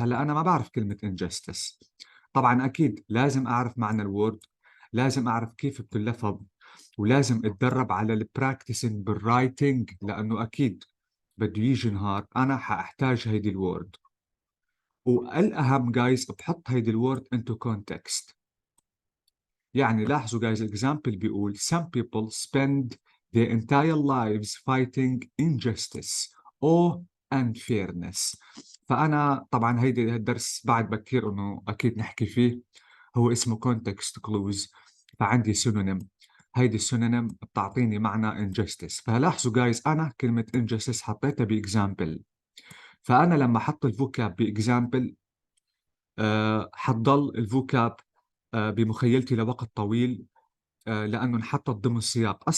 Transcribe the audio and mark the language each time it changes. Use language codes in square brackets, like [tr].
[ar] هلا أنا ما بعرف كلمة injustice. طبعا أكيد لازم أعرف معنى الوورد، لازم أعرف كيف بتلفظ، ولازم أتدرب على البراكتسنج بالرايتنج، لأنه أكيد بده يجي نهار أنا حأحتاج هيدي الوورد. والأهم جايز بحط هيدي الورد [en] into context. [ar] يعني لاحظوا جايز [en] example [ar] بيقول [en] some people spend their entire lives fighting injustice or unfairness. [ar] فأنا طبعا هيدي الدرس بعد بكير إنه أكيد نحكي فيه، هو اسمه [en] context clues. [ar] فعندي synonym، هيدي السينونيم بتعطيني معنى injustice. فلاحظوا جايز أنا كلمة injustice حطيتها بإكزامبل، فأنا لما أحط الفوكاب بإكزامبل حتضل الفوكاب بمخيلتي لوقت طويل، لأنه انحطت ضمن السياق.